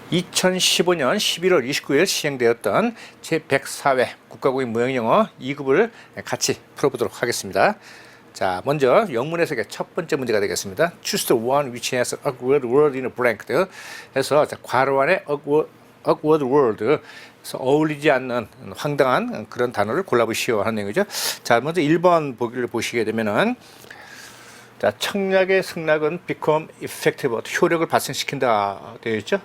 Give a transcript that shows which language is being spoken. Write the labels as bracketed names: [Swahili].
[Korean] 2015년 11월 29일 시행되었던 제104회 국가고시 무형영어 2급을 같이 풀어보도록 하겠습니다. 자, 먼저 영문 해석의 첫 번째 문제가 되겠습니다. [English] Choose the one which has an awkward word in a blank. [Korean] 해서 괄호 안에 awkward word, 그래서 어울리지 않는 황당한 그런 단어를 골라보시오 하는 내용이죠. 자, 먼저 1번 보기를 보시게 되면은, 자, 청약의 승낙은 [English] become effective, [Korean] 효력을 발생시킨다 되어 있죠.